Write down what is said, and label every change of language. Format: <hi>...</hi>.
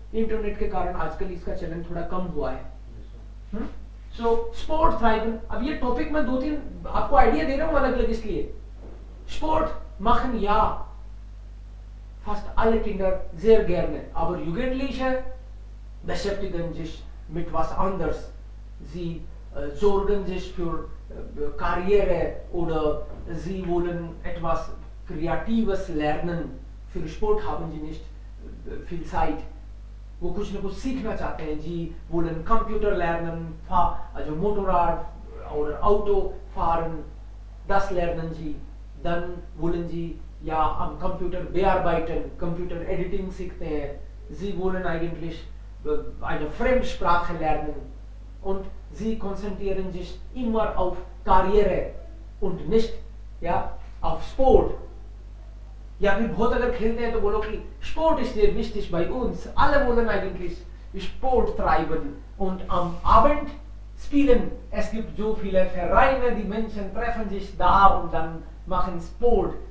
<hi>Internet के कारण आजकल इसका चलन थोड़ा कम हुआ है.</hi> <de>So Sport treiben.</de> <hi>अब ये टॉपिक मैं 2-3 आपको आइडिया दे रहा हूँ अलग अलग इसलिए.</hi> <de>Sport machen ja fast alle Kinder sehr gerne, aber Jugendliche beschäftigen sich mit was anderes. Sie sorgen sich für Karriere oder sie wollen etwas Kreatives lernen. Für Sport haben sie nicht viel Zeit.</de> <hi>वो कुछ न कुछ सीखना चाहते हैं जी,</hi> <de>wollen Computer lernen, also Motorrad oder Auto fahren, das lernen sie. Dann wollen sie ja am Computer bearbeiten, Computer Editing</de> <hi>सीखते हैं.</hi> <de>Sie wollen eigentlich eine Fremdsprache lernen und sie konzentrieren sich immer auf Karriere und nicht ja auf Sport.</de> <hi>या फिर बहुत अगर खेलते हैं तो बोलो कि</hi> <de>Sport ist sehr wichtig bei uns. Alle wollen eigentlich Sport treiben und am Abend spielen. Es gibt so viele Vereine, die Menschen treffen sich da und dann machen Sport.</de>